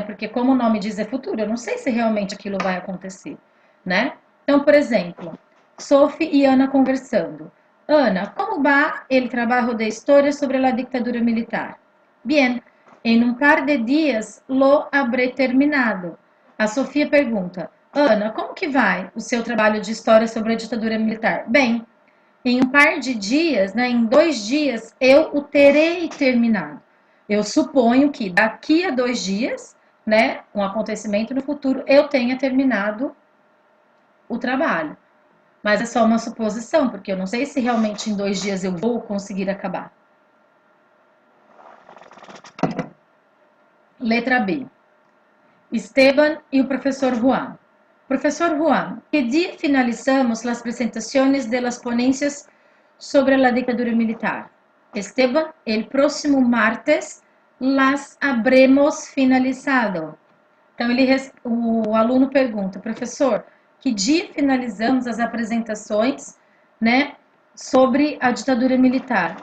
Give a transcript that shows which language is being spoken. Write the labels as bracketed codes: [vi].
[pt] Porque como o nome diz é futuro, eu não sei se realmente aquilo vai acontecer, né? Então, por exemplo, Sophie e Ana conversando. [es] Ana, como va el trabajo de historia sobre la dictadura militar? Bien, en un par de días lo habré terminado. [pt] A Sofia pergunta, Ana, como que vai o seu trabalho de história sobre a ditadura militar? Bem, em um par de dias, né, em 2 dias, eu o terei terminado. Eu suponho que daqui a 2 dias, né, um acontecimento no futuro, eu tenha terminado o trabalho. Mas é só uma suposição, porque eu não sei se realmente em 2 dias eu vou conseguir acabar. Letra B. Esteban e o professor Juan. Professor Juan, que dia finalizamos as apresentações [es] de las ponencias [pt] sobre a ditadura militar? [es] Esteban, el próximo martes las habremos finalizado. [pt] Então, o aluno pergunta, professor, que dia finalizamos as apresentações, né, sobre a ditadura militar?